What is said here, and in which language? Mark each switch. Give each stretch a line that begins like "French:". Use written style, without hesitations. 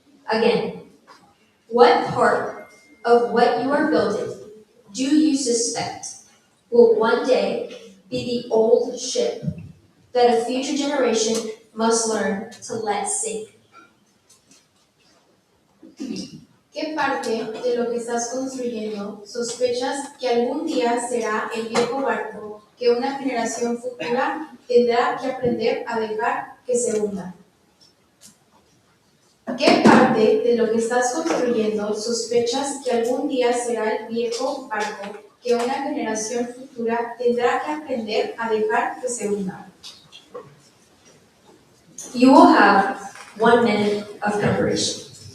English: Again, what part of what you are building do you suspect will one day be the old ship that a future generation must learn to let sink?
Spanish: ¿Qué parte de lo que estás construyendo sospechas que algún día será el viejo barco que una generación futura tendrá que aprender a dejar que se hunda? ¿Qué parte de lo que estás construyendo sospechas que algún día será el viejo barco que una generación futura tendrá que aprender a dejar que se hunda?
English: You will have 1 minute of preparation.